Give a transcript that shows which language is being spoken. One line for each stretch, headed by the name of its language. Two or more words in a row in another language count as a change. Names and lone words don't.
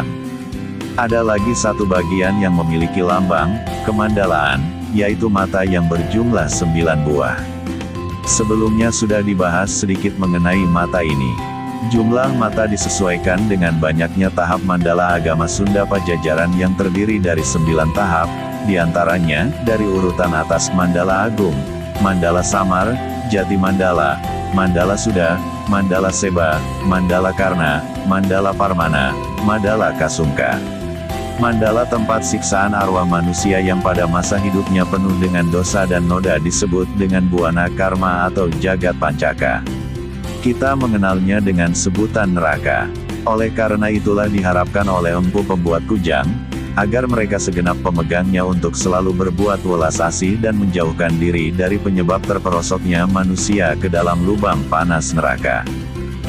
Indonesian: Ada lagi satu bagian yang memiliki lambang kemandalaan, yaitu mata yang berjumlah 9 buah. Sebelumnya sudah dibahas sedikit mengenai mata ini. Jumlah mata disesuaikan dengan banyaknya tahap mandala agama Sunda Pajajaran yang terdiri dari 9 tahap, diantaranya dari urutan atas Mandala Agung, Mandala Samar, Jati Mandala, Mandala Suda, Mandala Seba, Mandala Karna, Mandala Parmana, Mandala Kasungka. Mandala tempat siksaan arwah manusia yang pada masa hidupnya penuh dengan dosa dan noda disebut dengan buana karma atau jagat pancaka. Kita mengenalnya dengan sebutan neraka. Oleh karena itulah diharapkan oleh empu pembuat kujang, agar mereka segenap pemegangnya untuk selalu berbuat welas asih dan menjauhkan diri dari penyebab terperosoknya manusia ke dalam lubang panas neraka.